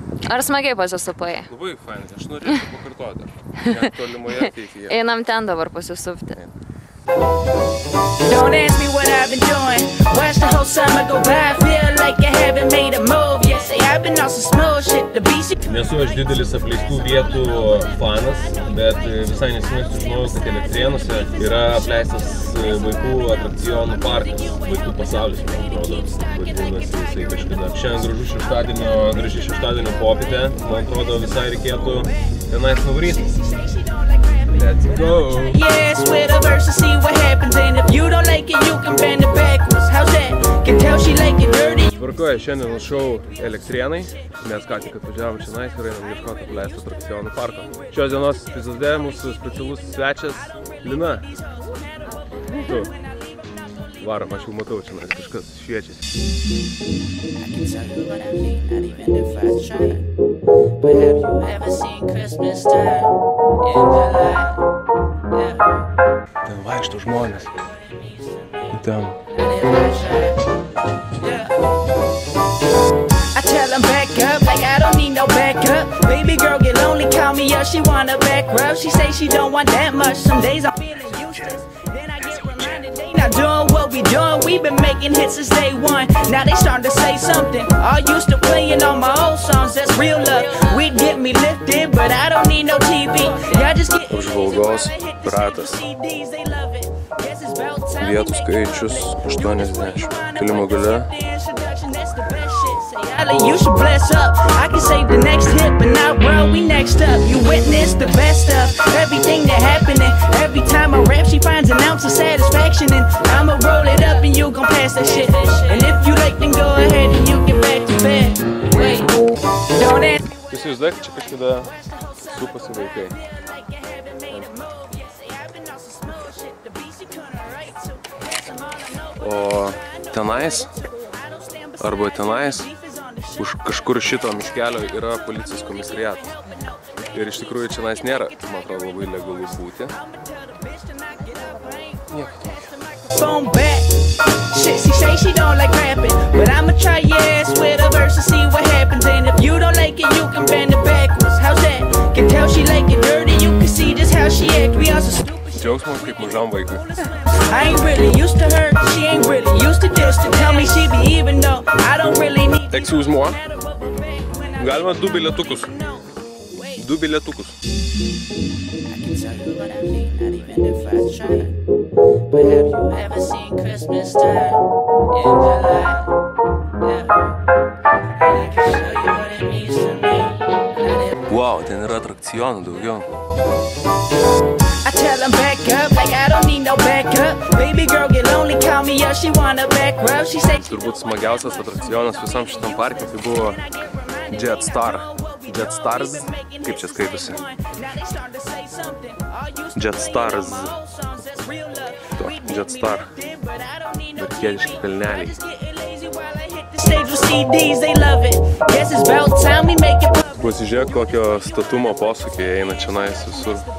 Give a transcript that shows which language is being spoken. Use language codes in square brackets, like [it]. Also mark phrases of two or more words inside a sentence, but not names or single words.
[lt] Ar smagiai pasisupai? Labai fainai, aš norėčiau pakartoti. Net tolimoje ateityje. Einam ten dabar pasisupti. [en] Don't ask me what I've been doing. Watch the whole summer go by. Feel like I haven't made a move. Yes, I've been on some smooth shit. The BC. [lt] Nesu aš didelis apleistų vietų fanas, bet visai nesenai sužinojau, kad Elektrėnuose yra apleistas vaikų atrakcionų parkas. Vaikų pasaulis, man atrodo, vadinasi jisai kažkada. Šiandien graži šeštadienio popietė, man atrodo, visai reikėtų tenais nuvaryti. [en] Let's go! Yeah, swear the verse to see what happens. And if you don't like it, you can bend it backwards. How's that? Can tell she like it dirty. [lt] Tvarkoje, šiandien šou Elektrėnai. Mes ką tik atvažiavom čionais ir einam ieškoti apleisto atrakcionų parko. Šios dienos epizode mūsų specialus svečias Lina. Tu. Varom, aš jau matau čionais, kažkas šviečiasi. [en] But have you ever seen Christmas time in July? [lt] Ten vaikšto žmonės. Ten. [en] I tell them back up, like I don't need no backup. Baby girl get lonely, call me up, she wanna back rub. She say she don't want that much, some days I'm feeling useless. Then I get reminded they not doing what we doing. We've been making hits since day one, now they starting to say something. All used to playing all my old songs, that's real love. We'd get me lifted, but I don't need no TV. Y'all just get [lt] Apžvalgos ratas. Vietų skaičius 80. Kilimo gale. [en] You should bless up. I can save the next hit, but not bro, we next up. You witness the best of everything that happening. Every time I rap, she finds an ounce of satisfaction, and I'ma roll it up and you gon' pass that shit. And if you like, then go ahead and you get back to bed. Wait, don't ask. [lt] Įsivaizduok, čia kažkada supasi vaikai. O tenais, arba tenais, už kažkur šito miškelio yra policijos komisariatas. Ir iš tikrųjų čionais nėra, man atrodo, labai legalu būti. Nieko tokio. [en] Phone back. Shit, she say she don't like rapping, but I'ma try your ass with a verse to see what happens. And if you don't like it, you can bend it backwards. How's that? Can tell she like it dirty. You can see just how she act. We are so stupid. [lt] Džiaugsmas kaip mažam vaikui. [en] I ain't really used to her. She ain't really used to this. To tell me she be even though I don't really need. Excuse moi. [lt] Galima 2 bilietukus. 2 bilietukus. [en] But have you ever seen Christmas time in July? I can show you what it means to me. [lt] Wow, ten yra atrakcionų daugiau. [en] I tell them back up, like I don't need no backup. Baby girl get lonely, call me up, she wanna back rub. She say [lt] Turbūt smagiausias atrakcionas visam šitam parke tai buvo Jetstar. Jetstars, kaip čia skaitosi? Jetstars. Jetstar. Verkietiški kalneliai. Pasižiūrėk, kokio statumo posūkiai eina čionais visur.